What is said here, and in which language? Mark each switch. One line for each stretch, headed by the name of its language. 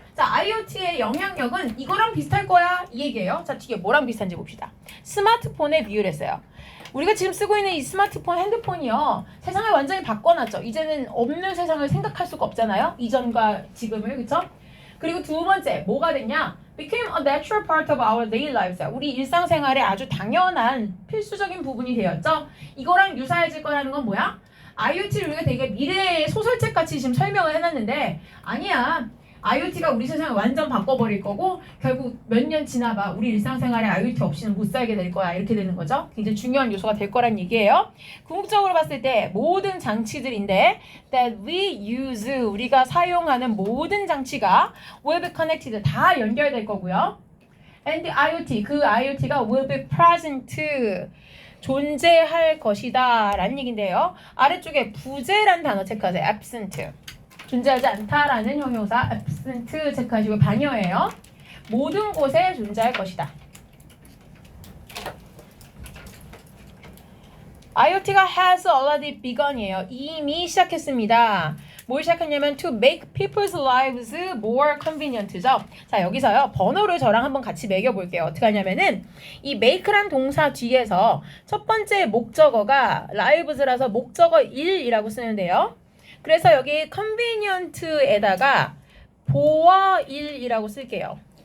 Korean: 자, IoT의 영향력은 이거랑 비슷할 거야 이 얘기예요. 자, 뒤에 뭐랑 비슷한지 봅시다. 스마트폰에 비유를 했어요. 우리가 지금 쓰고 있는 이 스마트폰, 핸드폰이요. 세상을 완전히 바꿔놨죠. 이제는 없는 세상을 생각할 수가 없잖아요. 이전과 지금을, 그쵸? 그리고 두 번째, 뭐가 됐냐?
English: became a natural part of our daily lives.
Korean: 우리 일상생활의 아주 당연한 필수적인 부분이 되었죠. 이거랑 유사해질 거라는 건 뭐야? IoT를 우리가 되게 미래의 소설책 같이 지금 설명을 해놨는데 아니야. IoT가 우리 세상을 완전 바꿔버릴 거고 결국 몇 년 지나봐 우리 일상생활에 IoT 없이는 못 살게 될 거야. 이렇게 되는 거죠. 굉장히 중요한 요소가 될 거란 얘기예요. 궁극적으로 봤을 때 모든 장치들인데
English: that we use
Korean: 우리가 사용하는 모든 장치가
English: will be connected
Korean: 다 연결될 거고요. And IoT 그 IoT가
English: will be present
Korean: 존재할 것이다 라는 얘기인데요. 아래쪽에 부재란 단어 체크하세요. absent 존재하지 않다라는 형용사 absent 체크하시고 반여예요. 모든 곳에 존재할 것이다.
English: IoT가 has already begun이에요.
Korean: 이미 시작했습니다. 뭘 시작했냐면
English: to make people's lives more convenient죠.
Korean: 자 여기서요 번호를 저랑 한번 같이 매겨볼게요. 어떻게 하냐면은 이 make란 동사 뒤에서 첫 번째 목적어가 lives라서 목적어 1이라고 쓰는데요. 그래서 여기 convenient에다가 보어 1이라고 쓸게요.